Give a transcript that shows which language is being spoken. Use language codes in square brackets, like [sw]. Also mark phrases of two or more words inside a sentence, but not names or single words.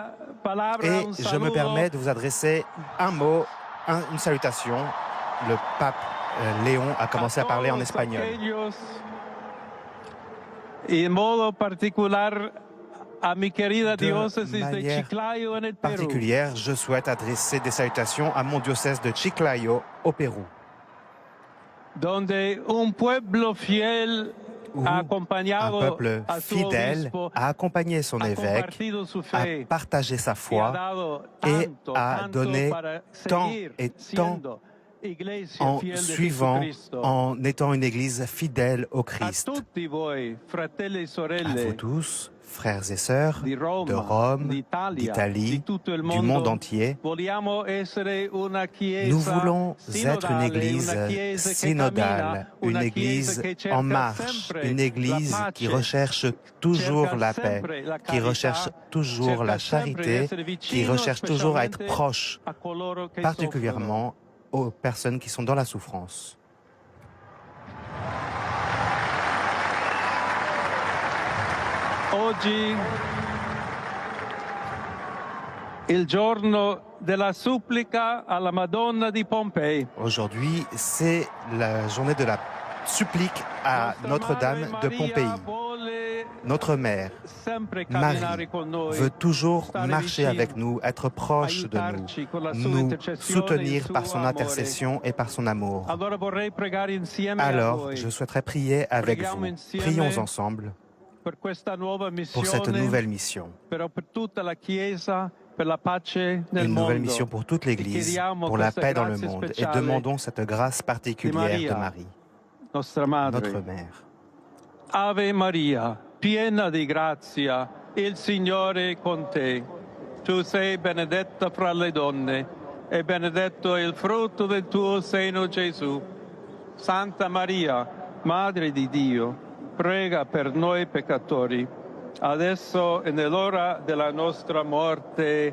[fr] Et je me permets de vous adresser un mot, une salutation. Le pape Léon a commencé à parler en espagnol. [it] In modo [es] particular a mi querida diócesis de [fr] manière [es] Chiclayo en el Perú. [fr] particulière, je souhaite adresser des salutations à mon diocèse de Chiclayo au Pérou, [es] Donde un pueblo fiel [fr] où [es] ha [fr] un [es] acompañado [fr] peuple [es] a su [fr] fidèle [es] obispo, [fr] a accompagné son [es] ha [fr] évêque, [es] compartido su [fr] a [es] fe [fr] partagé sa [es] y ha [fr] foi [es] dado [fr] et [es] tanto, [fr] a [es] tanto [fr] donné [es] para [fr] tant [es] seguir [fr] et tant [es] siendo iglesia [fr] en [es] fiel de [fr] suivant, [es] Jesucristo. [fr] en étant une Église fidèle au [it] A [fr] Christ. [it] tutti voi, fratelli e [fr] À vous [it] sorelle, [fr] tous, frères et sœurs [it] di Roma, [fr] de Rome, [it] d'Italia, [fr] d'Italie, [it] di tutto il [fr] du monde entier, [it] vogliamo essere una chiesa [fr] nous voulons être une [it] sinodale, [fr] Église [it] una chiesa che [fr] synodale, [it] cammina, [fr] une [it] una [fr] Église [it] chiesa che cerca [fr] en marche, [it] sempre [fr] une Église [it] la [fr] qui [it] pace, [fr] recherche toujours [it] cerca [fr] la paix, [it] sempre la [fr] qui [it] carità, [fr] recherche toujours la [it] cerca sempre di [fr] charité, [it] essere [fr] qui [it] vicino, [fr] recherche toujours à être [it] specialmente [fr] proche, [it] a coloro che [fr] particulièrement aux personnes qui sont dans la souffrance. [it] soffrono. Oggi il giorno della supplica alla Madonna di Pompei. [fr] Aujourd'hui, c'est la journée de la supplique à Notre-Dame de Pompéi. Notre mère, Marie, veut toujours marcher avec nous, être proche de nous soutenir par son intercession et par son amour. Alors, je souhaiterais prier avec vous. Prions ensemble pour cette nouvelle mission. Une nouvelle mission pour toute l'Église, pour la paix dans le monde. Et demandons cette grâce particulière de Marie, notre mère. [it] Ave Maria, piena di grazia, il Signore è con te. Tu sei benedetta fra le donne e benedetto è il frutto del tuo seno, Gesù. Santa Maria, Madre di Dio, prega per noi peccatori, adesso e nell'ora della nostra morte.